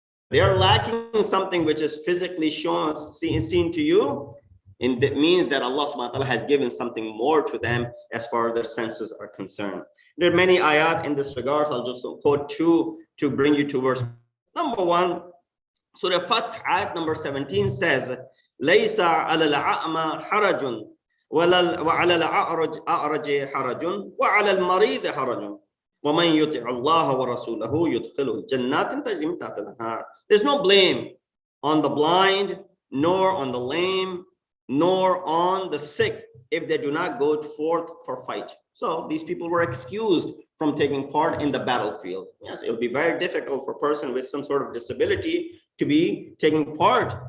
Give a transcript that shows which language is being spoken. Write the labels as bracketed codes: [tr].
[en] They are lacking something which is physically shown, seen to you, and that means that Allah subhanahu wa ta'ala has given something more to them as far as their senses are concerned. There are many ayat in this regard. I'll just quote two to bring you to verse number 1. Surah Fath, ayat number 17 says, [ar] لَيْسَ عَلَى الْأَعْمَى حَرَجٌ وَعَلَى الْأَعْرَجِ حَرَجٌ وَعَلَى الْمَرِيضِ حَرَجٌ وَمَنْ يُطِعِ اللَّهَ وَرَسُولَهُ يُدْخِلُهُ جَنَّاتٍ تَجْرِي مِنْ تَحْتِهَا الْأَنْهَارُ. [en] There's no blame on the blind, nor on the lame, nor on the sick if they do not go forth for fight. So these people were excused from taking part in the battlefield. Yes, it'll be very difficult for a person with some sort of disability to be taking part.